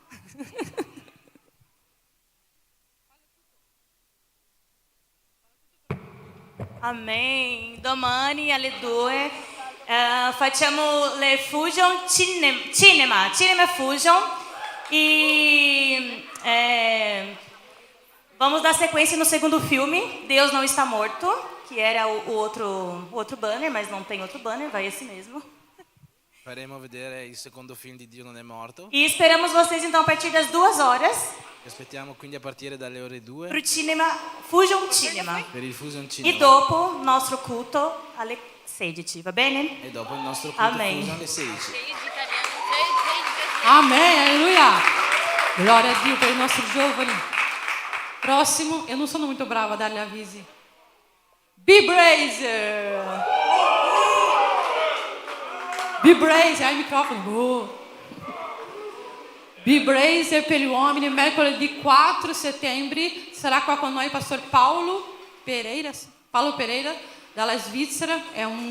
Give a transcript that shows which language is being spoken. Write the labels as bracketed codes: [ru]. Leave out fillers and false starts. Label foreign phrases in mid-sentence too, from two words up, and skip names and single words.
[pt] Amen. [it] Domani alle 2 facciamo le [pt] Fusion Cinema Fusion e vamos dar sequência no segundo filme, Deus Não Está Morto, que era o outro banner, mas não tem outro banner, vai esse mesmo. [it] Faremo vedere il secondo film di Dio non è morto. [pt] E esperamos vocês então a partir das 2 horas [it] Aspettiamo quindi a partire dalle ore 2 [pt] para o cinema Fusion Cinema. [it] per il Fusion E Cinema. dopo nostro culto alle 16, va bene? E dopo il nostro culto Amen. Fusion alle 16. [pt] Amém, aleluia. [it] Glória a Dio per i nostri giovani. Prossimo, [pt] eu não sono muito brava [it] a darle avvisi. B-Brazer. B-Brazer, hai il microfono. B-Brazer per gli uomini, mercoledì 4 settembre sarà qua con noi Pastor Paulo Pereira, dalla Svizzera, è un